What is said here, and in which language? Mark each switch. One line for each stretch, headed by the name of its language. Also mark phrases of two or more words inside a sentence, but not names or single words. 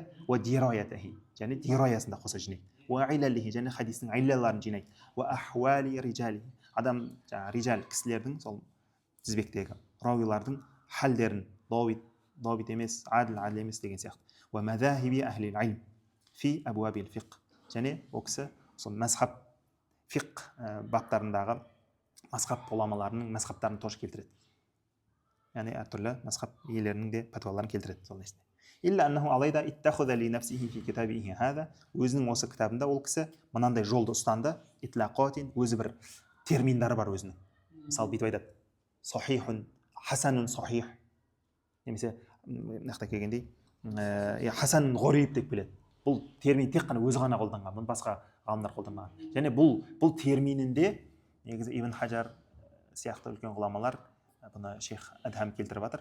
Arabic: ودرايته,
Kazakh: және дираясында қоса жинайды.
Arabic: وعلله,
Kazakh: және хадистің иллаларын жинайды.
Arabic: وأحوال الرجال,
Kazakh: адам, жаңағы рижал кісілердің сол тізбектегі рауилардың халдерін, ضابط емес, عادل емес деген сияқты.
Arabic: ومذاهب أهل العلم في أبواب الفقه,
Kazakh: және ол кісі сол мазхаб фиқх баптарындағы мазхаб ғұламаларының мазхабтарын тоже келтіреді. Яғни әртүрлі мазхаб иелерінің де пәтуаларын келтіреді сол несіне.
Arabic: إلا أنه алайда اتخذ لنفسه في كتابه هذا,
Kazakh: өзінің осы кітабында ол кісі мынандай жолды ұстанды. Итлақатин, өзі бір терминдары бар өзінің. Мысалы бүйтіп айтады:
Arabic: صحيح، حسن صحيح,
Kazakh: немесе мынақта келгендей
Arabic: حسن غريب
Kazakh: деп келеді. Бұл термин тек қана өзі ғана қолданған, бұны басқа ғалымдар қолданмаған. Және бұл терминінде негізі Ибн Хаджар сияқты үлкен ғұламалар бұны шейх Адхам келтіріп жатыр.